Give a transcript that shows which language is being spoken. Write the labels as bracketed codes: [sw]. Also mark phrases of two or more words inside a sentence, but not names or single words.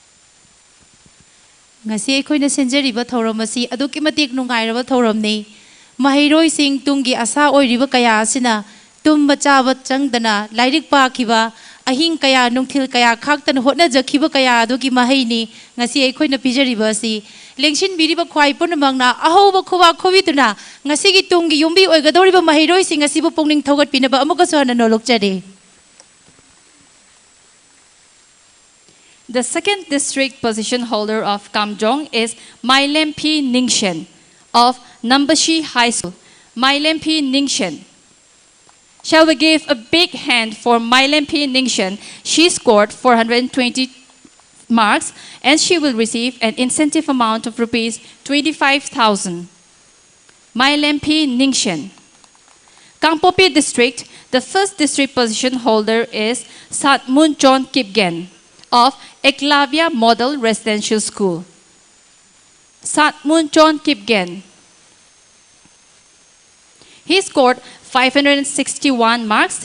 [mni] ngasi akhoi na senjari ba thoram asi aduki matik nungai ra ba thoram ni Mahairoi sing tungi asa oiriba kaya asina tumba chaba changdana lairik pakiba ahing kaya nungthil kaya khaktan hotna jakhiba kaya adugi mahaini ngasi aikhoina pijariba asi lengshin biriba khwai punamangna ahoba khuwa khobituna ngasi gi tungi yumbi oigadoriba mahairoi sing asibu pongning thogat pinaba amuka sohana nolokchare. [en] The second district position holder of Kamjong is Mailempi Ningshen of Nambashi High School. Mailempi Ningshen. Shall we give a big hand for Mailempi Ningshen? She scored 420 marks and she will receive an incentive amount of rupees 25,000. Mailempi Ningshen. Kangpopi district, the first district position holder is Satmunchon Kipgen of Eklavya Model Residential School. Satmunchon Kipgen. He scored 561 marks.